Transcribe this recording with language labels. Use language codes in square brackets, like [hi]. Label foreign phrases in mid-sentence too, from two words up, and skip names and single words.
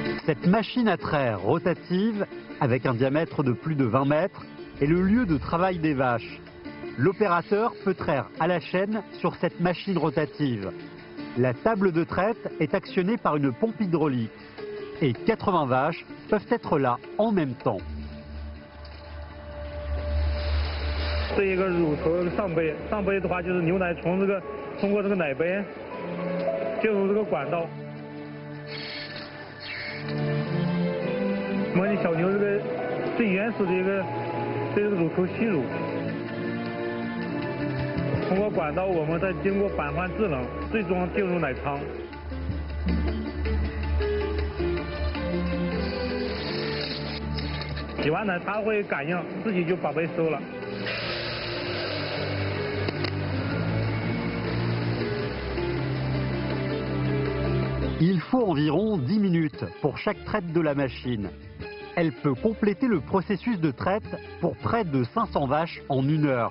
[fr] Cette machine à traire rotative, avec un diamètre de plus de 20 mètres, est le lieu de travail des vaches. L'opérateur peut traire à la chaîne sur cette machine rotative. La table de traite est actionnée par une pompe hydraulique. Et 80 vaches peuvent être là en même temps. [zh] 这一个乳头上杯，上杯的话就是牛奶通过这个奶杯进入这个管道。模拟小牛这个最原始的一个对这个乳头吸乳，通过管道我们再经过返换制冷，最终进入奶仓。洗完奶它会感应，自己就把杯收了。 [fr] Il faut environ 10 minutes pour chaque traite de la machine. Elle peut compléter le processus de traite pour près de 500 vaches en 1 heure.